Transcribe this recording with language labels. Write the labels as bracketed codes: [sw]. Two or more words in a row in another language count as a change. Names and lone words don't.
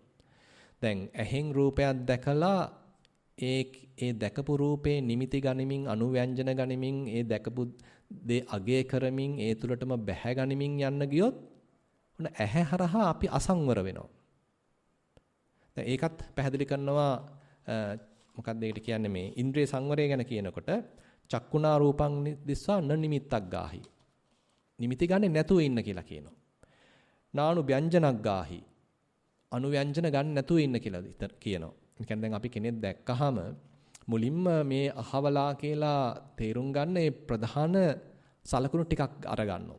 [si] දැන් ඇහෙන් රූපයක් දැකලා ඒ දැකපු රූපේ නිමිති ගනිමින් අනුව්‍යංජන ගනිමින් ඒ දැකපු දේ අගය කරමින් ඒ තුලටම බැහැ ගනිමින් යන්න ගියොත් උන ඇහැ හරහා අපි අසංවර වෙනවා. දැන් ඒකත් පැහැදිලි කරනවා මොකක්ද ඒකට කියන්නේ මේ ඉන්ද්‍රිය සංවරය ගැන කියනකොට [pi] චක්කුණා රූපං දිස්වා න නිමිත්තක් ගාහි. [si] නිමිති ගන්නේ නැතුව ඉන්න කියලා කියනවා. [pi] නානු ව්‍යංජනක් ගාහි. [si] අනුව්‍යංජන ගන්න නැතුව ඉන්න කියලා කියනවා. ඒ කියන්නේ දැන් අපි කෙනෙක් දැක්කහම මුලින්ම මේ අහවලා කියලා තේරුම් ගන්න ඒ ප්‍රධාන සලකුණු ටිකක් අරගන්නවා.